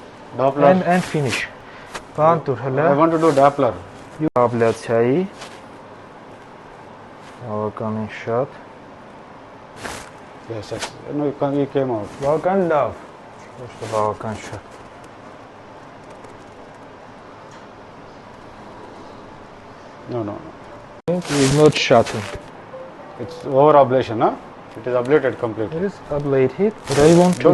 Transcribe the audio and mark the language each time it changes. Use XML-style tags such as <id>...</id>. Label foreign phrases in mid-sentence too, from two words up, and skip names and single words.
<en>Doppler. And finish. I want to do Doppler.</en> <hy>Abляցիայի բավականին շատ.</hy> <en>Yes. No, you came out.</en> <hy>Բավական լավ. Ոչ թե բավական շատ.</hy> <en>No. It's not shutting. It's over ablation, huh? It is ablated completely. It is ablated, but I want to...</en>